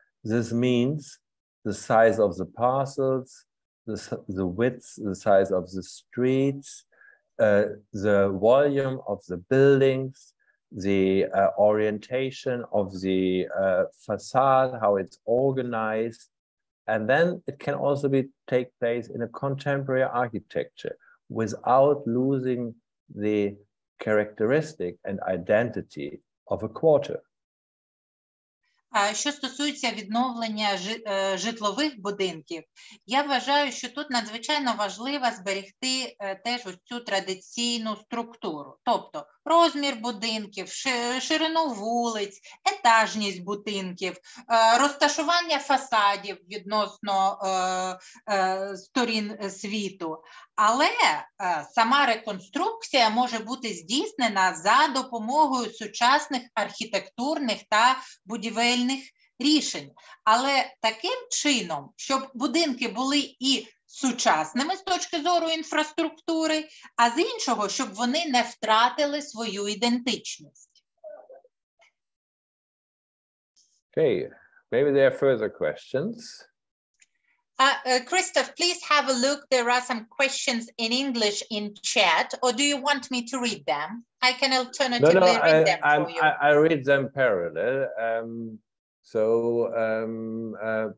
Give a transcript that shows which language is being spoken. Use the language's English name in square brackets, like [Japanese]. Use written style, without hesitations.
[English] This means the size of the parcels, the width, the size of the streets, the volume of the buildings, the orientation of the facade, how it's organized. And then it can also take place in a contemporary architecture without losing the characteristic and identity of a quarter. [Ukrainian] Що стосується відновлення житлових будинків, я вважаю, що тут надзвичайно важливо зберегти теж ось цю традиційну структуру. Тобто розмір будинків, ширину вулиць, етажність будинків, розташування фасадів відносно сторін світу. Але сама реконструкція може бути здійснена за допомогою сучасних архітектурних та будівельних рішень. Але таким чином, щоб будинки були і сучасними з точки зору інфраструктури, а з іншого, щоб вони не втратили свою ідентичність. [English] Okay, maybe there are further questions. Christoph, please have a look. There are some questions in English in chat, or do you want me to read them? I can alternatively read them for you. I read them parallel.